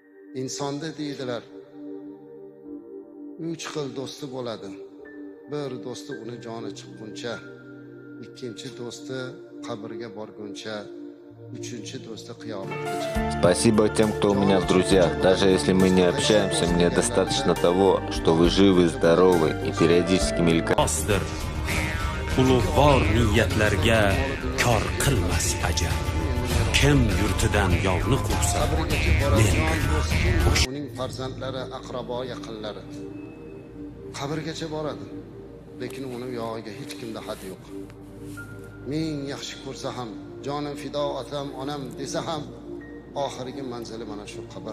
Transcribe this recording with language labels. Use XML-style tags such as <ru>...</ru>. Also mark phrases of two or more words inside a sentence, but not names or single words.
<uz>insonda deydilar 3 xil do'sti bo'ladi. Bir do'sti uni joni chiqquncha, ikkinchi do'sti qabrga borguncha, uchinchi do'sti qiyomatgacha.</uz> <ru>Спасибо тем, кто у меня в друзьях. Даже если мы не общаемся, мне достаточно того, что вы живы, здоровы и периодически мелькаете.</ru> <uz>Ulug'vor niyatlarga kor qilmas ajal. Kim yurtidan yovni qursa, men uning farzandlari, aqrabo, yaqinlari qabrgacha boradi. Lekin uni yog'iga hech kimda had yo'q. Ming yaxshi ko'rsa ham, jonim fido otam, onam desa ham, oxirgi manzili mana shu qabr.</uz>